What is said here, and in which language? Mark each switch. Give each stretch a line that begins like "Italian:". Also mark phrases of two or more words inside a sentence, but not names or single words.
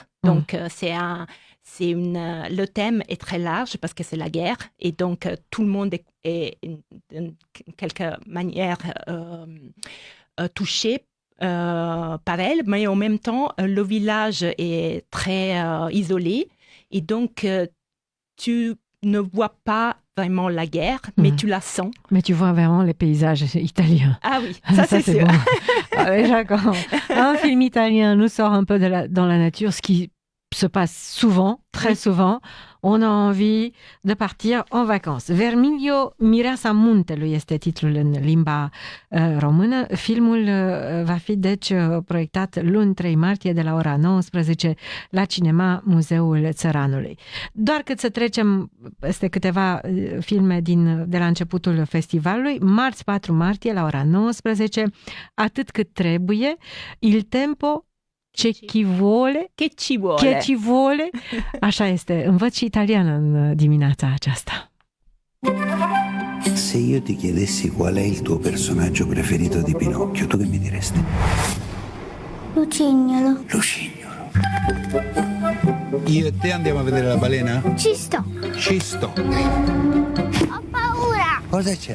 French: Donc, le thème est très large parce que c'est la guerre et donc tout le monde est de quelque manière touché par elle, mais en même temps, le village est très isolé et donc tu ne vois pas vraiment la guerre, mais tu la sens. Mais tu vois vraiment les paysages italiens. Ah oui, ça c'est sûr. Bon. Déjà, quand un film italien nous sort un peu dans la nature, ce qui se passe souvent, très souvent, on a envie de partir en vacances.
Romanian: Vermiglio mireasa muntelui este titlul în limba română. Filmul va fi, deci, proiectat luni 3 martie de la ora 19 la Cinema Muzeul Țăranului. Doar cât să trecem peste câteva filme de la începutul festivalului, marți 4 martie la ora 19, Atât cât trebuie,
Italian: Il tempo ce ci vuole. Che ci vuole. Che ci vuole.
Romanian: Așa este. Învăț și italiană în dimineața aceasta.
Italian: Se io ti chiedessi qual è il tuo personaggio preferito di Pinocchio, tu che mi diresti? Lucignolo. Lucignolo. Io e te andiamo a vedere la balena? Ci sto. Ci sto. Ho paura. Cosa c'è?